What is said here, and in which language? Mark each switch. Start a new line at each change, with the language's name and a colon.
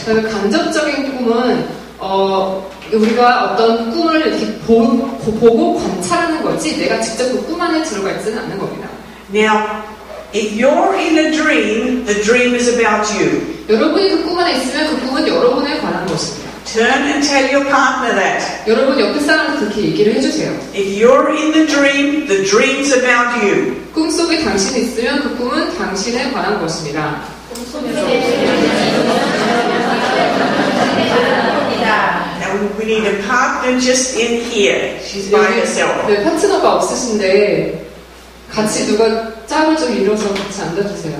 Korean: 그러니까 간접적인 꿈은 우리가 어떤 꿈을 이렇게 보고 관찰하는 거지 내가 직접 그 꿈 안에 들어가 있지는 않는 겁니다.
English: Now, if you're in a dream, the dream is about you.
Korean: 여러분이 그 꿈 안에 있으면 그 꿈은 여러분에 관한 것입니다.
English: Turn and tell your partner that.
Korean: 여러분 옆에 사람한테 그렇게 얘기를 해주세요.
English: If you're in the dream's about you.
Korean: 꿈속에 당신이 있으면 그 꿈은 당신에 관한 것입니다.
English: Now we need a partner just in here. She's by herself.
Korean: 네, 파트너가 없으신데 같이 누가 짝을 좀 이뤄서 같이 앉아주세요.